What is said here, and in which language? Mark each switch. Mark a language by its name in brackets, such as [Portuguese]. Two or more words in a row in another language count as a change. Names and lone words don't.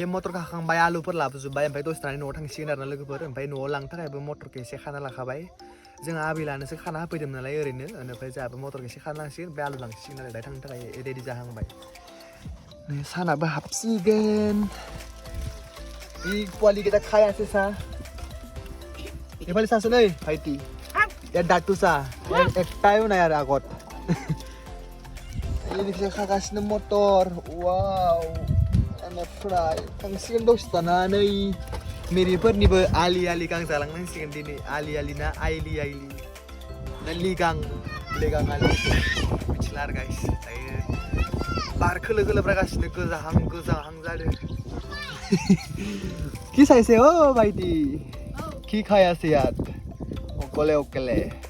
[Bodo] मटर खाखांबाय आलुफोर लाबोजोब्बाय ओमफ्राय दसे थानानै न'आव थांसिगोन आरोना लोगोफोर ओमफ्राय न'आव लांनो थाखायबो मटरखौ एसे खाना लाखाबाय जोंहा आबैलानोसो खाना होफैदोंमोन नालाय ओरैनो ओमफ्राय जोंहाबो मटरखौ एसे खाना लांसिगोन ओमफ्राय आलु लांसिगोन आरो दायो थांनो थाखाय रेडि जाहांबाय सानाबो हाबसिगोन पोवाली केटा खायासै सा [Assamese] এইফালে চাচোন এই ভাইটি ইয়াৰ দাঁতটো চা একটাইও নাই আৰু আগত [Bodo] এইনিफ्राय खागासिनो मटर वाव ओमफ्राय थांसिगोन दसे थानानै मेरिफोरनिबो आलि गां जालांनांसिगोन दिनै आलि ना आइलि ना लिगां आलि मिथिला आरो गाइस दायो बार खोलो ब्रागासिनो गोजाहां जादों [Assamese] কি চাইছে অ ভাইটি কি খাই আছে ইয়াত অকলে